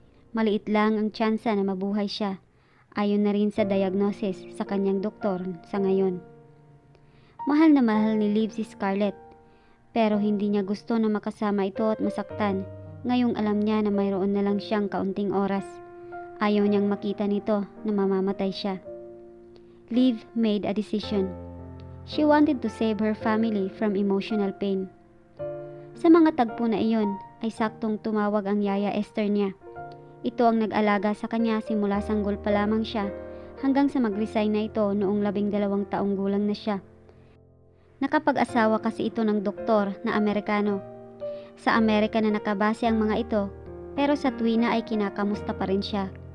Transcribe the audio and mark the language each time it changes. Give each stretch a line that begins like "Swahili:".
Filipino: Maliit lang ang tsansa na mabuhay siya. Ayon na rin sa diagnosis sa kanyang doktor sa ngayon. Mahal na mahal ni Liv si Scarlett, pero hindi niya gusto na makasama ito at masaktan ngayong alam niya na mayroon na lang siyang kaunting oras. Ayaw niyang makita nito na mamamatay siya.
English: Liv made a decision. She wanted to save her family from emotional pain.
Filipino: Sa mga tagpo na iyon ay saktong tumawag ang yaya Esther niya. Ito ang nag-alaga sa kanya simula sanggol pa lamang siya hanggang sa mag-resign na ito noong 12 taong gulang na siya. Nakapag-asawa kasi ito ng doktor na Amerikano. Sa Amerika na nakabase ang mga ito, pero sa tuwina ay kinakamusta pa rin siya.